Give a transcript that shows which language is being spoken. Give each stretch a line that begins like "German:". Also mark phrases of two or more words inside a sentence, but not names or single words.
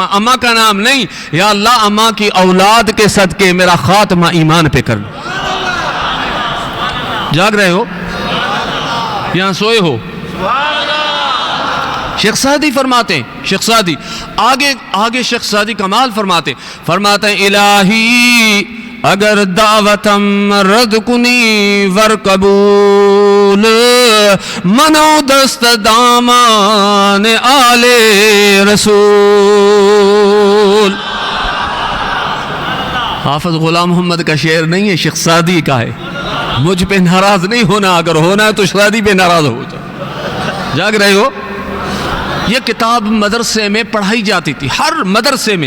Urdu: اماں کا نام نہیں, یا اللہ اماں کی اولاد کے صدقے میرا خاتمہ ایمان پہ کر. جاگ رہے ہو یہاں سوئے ہو. شیخ سعدی فرماتے ہیں, شیخ سعدی آگے شیخ سعدی کمال فرماتے ہیں
Persian: الہی اگر دعوتم رد کنی ور قبول منو دست دامان آل رسول.
Urdu: حافظ غلام محمد کا شعر نہیں ہے, شیخ سعدی کا ہے. مجھ پہ ناراض نہیں ہونا, اگر ہونا ہے تو سعدی پہ ناراض ہو جائے. جاگ رہے ہو. یہ کتاب مدرسے میں پڑھائی جاتی تھی, ہر مدرسے میں.